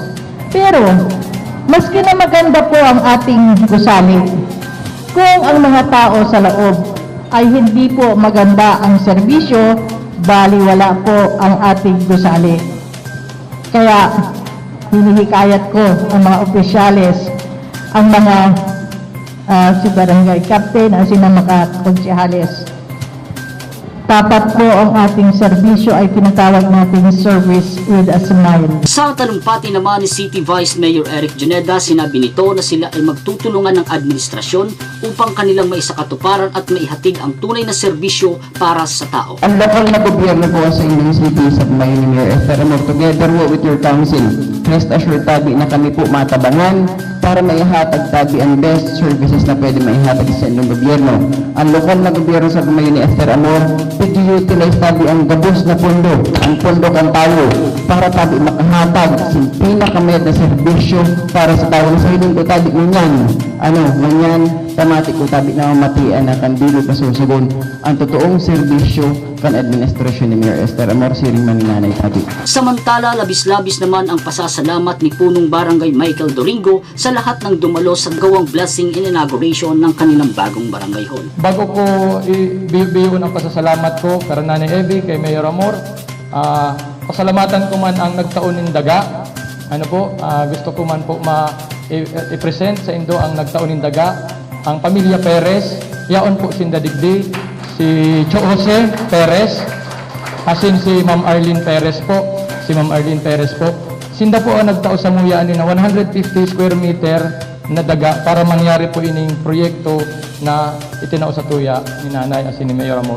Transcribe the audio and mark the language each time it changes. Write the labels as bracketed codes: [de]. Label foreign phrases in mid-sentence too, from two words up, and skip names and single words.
[tl] Pero, maski na maganda po ang ating gusali, kung ang mga tao sa loob ay hindi po maganda ang serbisyo, baliwala po ang ating gusali. Kaya, hinihikayat ko ang mga opisyales, ang mga si barangay captain, ang sinamakat konsyahales. Dapat po ang ating serbisyo ay tinatawag natin [en] service with a smile. [tl] Sa talumpati naman ni City Vice Mayor Eric Juneda, sinabi nito na sila ay magtutulungan ng administrasyon upang kanilang maisakatuparan at maihatid ang tunay na serbisyo para sa tao. Ang lokal na gobyerno po sa inyong city sa Mayor ni Mayor Esther Amor, [en] together with your council, rest assured [bik] tabi na kami po matabangan para maihatag tabi ang [en] best services [bik] na pwede maihatag sa inyong gobyerno. Ang lokal na gobyerno sa Mayor ni Esther Amor, pag-utilize tabi ang gabos na pondo, ang pondo kan tayo, para tabi makahatag sa pinakamayad na serbisyo para sa tao na sa hiling ko tabi ngunyan. Ngunyan, tamati ko tabi na mamatian na kandilo pasusugon ang totoong serbisyo kan administrasyon ni Mayor Esther Amor, siring maninanay tabi. [tl] Samantala, labis-labis naman ang pasasalamat ni Punong Barangay Michael Doringo sa lahat ng dumalo sa gawang [en] blessing in inauguration [tl] ng kanilang bagong barangay hall. [bik] Bago ko ibiyon ang pasasalamat ko kay Nanay Evie, kay Mayor Amor, pasalamatan ko man ang nagtaon ng daga. Gusto ko man po i-present sa indo ang nagtaunin daga, ang pamilya Perez, yaon po sinda digdi, si Jose Perez, asin si Ma'am Arlene Perez po, Sinda po ang nagtao sa muya ni na 150 [en] square meter [bik] na daga para mangyari po ining proyekto na itinao sa tuya ni Nanay asin ni Mayor Amor.